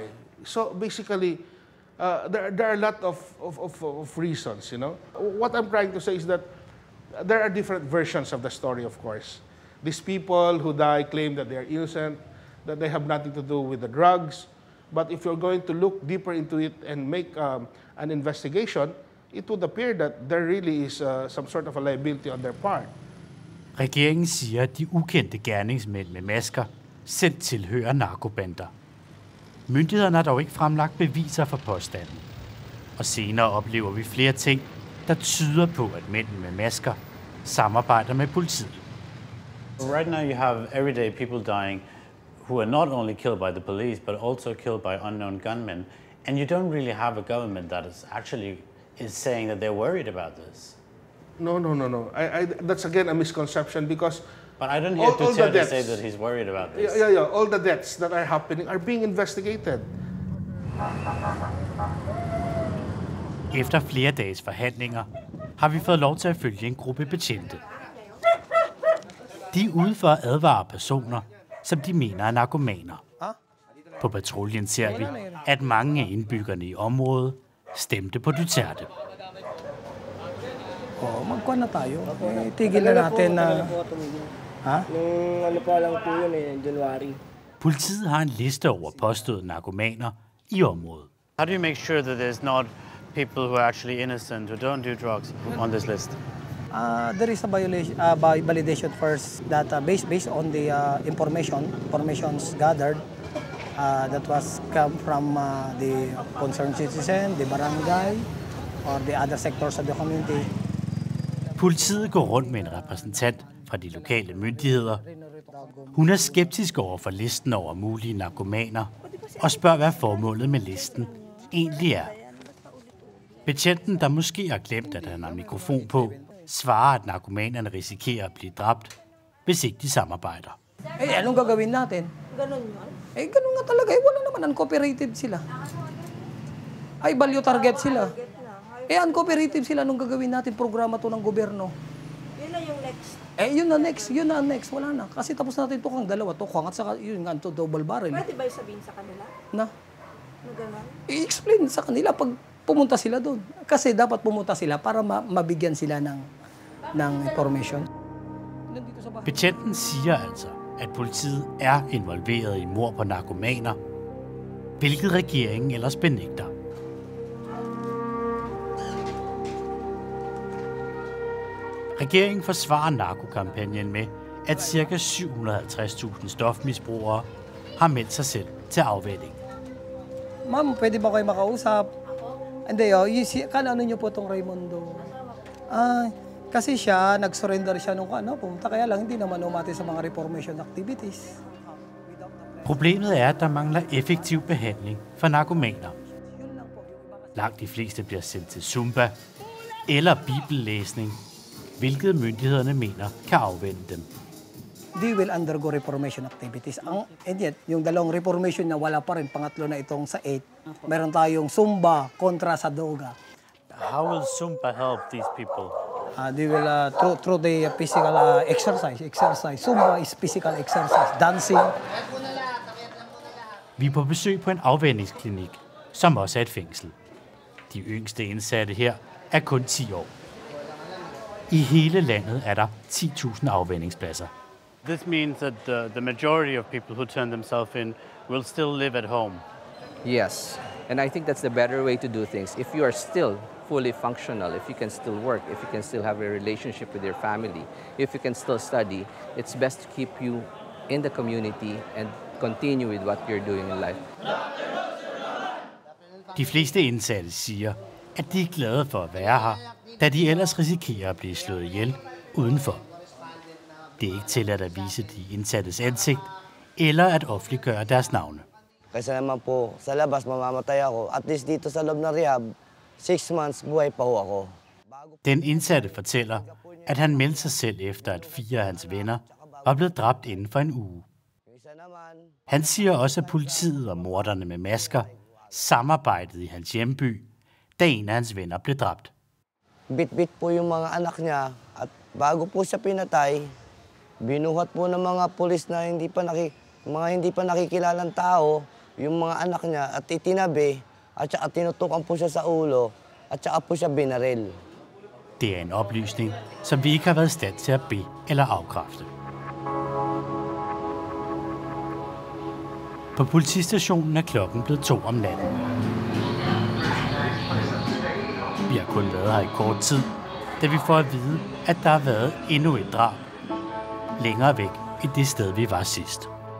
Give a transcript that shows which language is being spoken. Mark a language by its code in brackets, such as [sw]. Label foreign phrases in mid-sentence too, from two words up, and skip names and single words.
[en] So basically, there are a lot of reasons, What I'm trying to say is that there are different versions of the story, of course. These people who die claim that they are innocent, that they have nothing to do with the drugs. But if you're going to look deeper into it and make an investigation, it would appear that there really is some sort of a liability on their part. [da] Regeringen siger, at de ukendte gerningsmænd med masker selv tilhører narkobander. Myndighederne har dog ikke fremlagt beviser for påstanden. Og senere oplever vi flere ting, der tyder på, at mændene med masker samarbejder med politiet. [en] Right now you have everyday people dying who are not only killed by the police, but also killed by unknown gunmen. And you don't really have a government that is saying that they're worried about this. No. That's again a misconception, because but I don't hear Duterte say that he's worried about this. Yeah. All the deaths that are happening are being investigated. [da] Efter flere dages forhandlinger har vi fået lov til at følge en gruppe betjente. De er ude for at advare personer, som de mener er narkomaner. På patruljen ser vi, at mange af indbyggerne i området stemte på Duterte. [tl] Magkuha na tayo. Tigil na natin na... [da] Politiet har en liste over påståede narkomaner i området. [en] How do you make sure that there's not people who are actually innocent, who don't do drugs on this list? There is a validation first that based on the informations gathered, that was come from the concerned citizen, the barangay, or the other sectors of the community. [da] Politiet går rundt med en repræsentant fra de lokale myndigheder. Hun er skeptisk over for listen over mulige narkomaner og spørger, hvad formålet med listen egentlig er. Betjenten, der måske har glemt, at han har mikrofon på, svarer, at narkomanerne risikerer at blive dræbt, hvis ikke de samarbejder. [tl] Anong gagawin natin? Ganun yun? Ganun nga talaga. Wala naman, uncooperative sila. Value target sila. Uncooperative sila, anong gagawin natin? Programa to ng gobyerno. Yun na yung next. Yun na next. Wala na. Kasi tapos natin tukang dalawa, tukang at saka yun nga, [en] double barrel. [tl] Pwede ba yung sabihin sa kanila? Na? Ganun? I-explain sa kanila pag pumunta sila doon. Kasi dapat pumunta sila para mabigyan sila ng information. [da] Betjenten siger altså, at politiet er involveret i mord på narkomaner, hvilket regeringen ellers benægter. Regeringen forsvarer narkokampagnen med, at ca. 750.000 stofmisbrugere har meldt sig selv til afvænning. [tl] Ma'am, pwede ba kayo makausap? Hindi, ano niyo po itong Raimundo? Kasi siya, nag-surrender siya nung pumunta, kaya lang hindi naman umati sa mga [en] reformation activities. [da] Problemet er, at der mangler effektiv behandling for narkomaner. Langt de fleste bliver sendt til Zumba eller bibellæsning, hvilket myndighederne mener kan afvænne dem. [en] They will undergo reformation activities. And yet, [tl] yung dalawang reformation na wala pa rin, pangatlo na itong sa 8, meron tayong Zumba kontra sa Doga. [en] How will Zumba help these people? They will, through the physical exercise. Zumba is physical exercise, dancing. [da] Vi er på besøg på en afvænningsklinik, som også er et fængsel. De yngste indsatte her er kun 10 år. I hele landet er der 10.000 afvænningspladser. [en] This means that the majority of people who turn themselves in will still live at home. Yes, and I think that's the better way to do things. If you are still fully functional, if you can still work, if you can still have a relationship with your family, if you can still study, it's best to keep you in the community and continue with what you're doing in life. [da] De fleste indsatte siger, at de er glade for at være her, da de ellers risikerer at blive slået ihjel udenfor. Det er ikke tilladt at vise de indsattes ansigt eller at offentliggøre deres navne. [tl] Kasi naman po, sa labas mamamatay ako. [en] At least [tl] dito sa loob ng rehab, 6 months buhay pa ho ako. [da] Den indsatte fortæller, at han meldte sig selv efter, at 4 af hans venner var blevet dræbt inden for en uge. Han siger også, at politiet og morderne med masker samarbejdede i hans hjemby, da en af hans venner blev dræbt. [tl] Bit-bit po yung mga anak niya at bago po siya pinatay, binuhat po ng mga pulis na hindi pa nakikilalang tao yung mga anak niya at itinabi at saka tinutukan po siya sa ulo at saka po siya binaril. [da] Det er en oplysning, som vi ikke har været i stand til at bede eller afkræfte. På politistationen er klokken blevet 2 om natten. Vi har kun været her i kort tid, da vi får at vide, at der har været endnu et drab længere væk end det sted, vi var sidst.